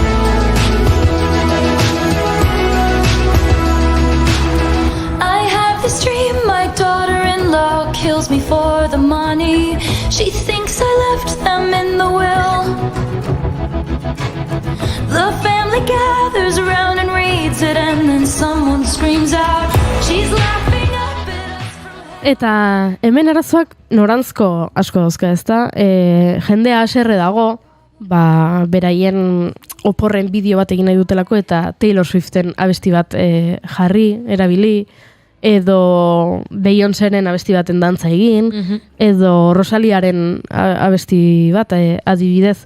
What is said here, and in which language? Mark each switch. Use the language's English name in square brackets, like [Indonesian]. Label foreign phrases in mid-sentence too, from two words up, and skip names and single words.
[English] I have this dream, my daughter-in-law kills me for the money. She thinks I left them in the will. The family gathers around and reads it, and then someone screams out, she's laughing up at us from hell. [Basque] Eta hemen arazoak norantzko asko dauzka, ezta? Jendea haserre dago, beraien oporren bideo bat egin nahi dutelako eta Taylor Swiften abesti bat jarri, erabili, edo Beyoncéren abesti baten dantza egin, edo Rosaliaren abesti bat adibidez.